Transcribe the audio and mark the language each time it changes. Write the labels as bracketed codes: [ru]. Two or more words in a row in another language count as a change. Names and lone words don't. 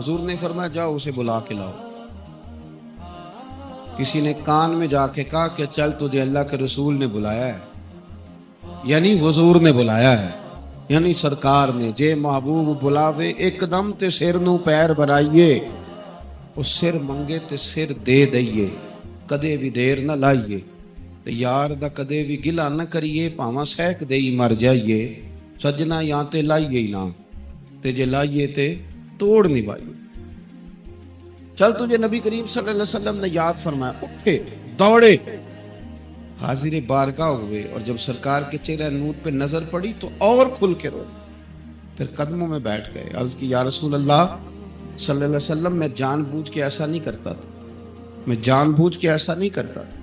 [ur] حضور نے فرمایا جاؤ اسے بلا کے لاؤ. کسی نے کان میں جا کے کہا کہ چل تجھے اللہ کے رسول نے بلایا ہے، یعنی حضور نے بلایا ہے، یعنی سرکار نے. [pa] جے محبوب بلاوے ایک دم تے سر نو پیر بنائیے، اس سر منگے تے سر دے دئیے، کدے بھی دیر نہ لائیے. تے یار دا کدے بھی گلا نہ کریے، پاواں سہک دئی مر جائیے. سجنا یا تے لائیے ہی نہ، تے جے لائیے تے توڑ نہیں پائیے. [ur] چل تجھے نبی کریم صلی اللہ علیہ وسلم نے یاد فرمایا. اٹھے دوڑے حاضر بارگاہ ہوئے، اور جب سرکار کے چہرہ نور پہ نظر پڑی تو اور کھل کے روئے. پھر قدموں میں بیٹھ گئے. عرض کی یا رسول اللہ صلی اللہ علیہ وسلم، میں جان بوجھ کے ایسا نہیں کرتا تھا، میں جان بوجھ کے ایسا نہیں کرتا تھا.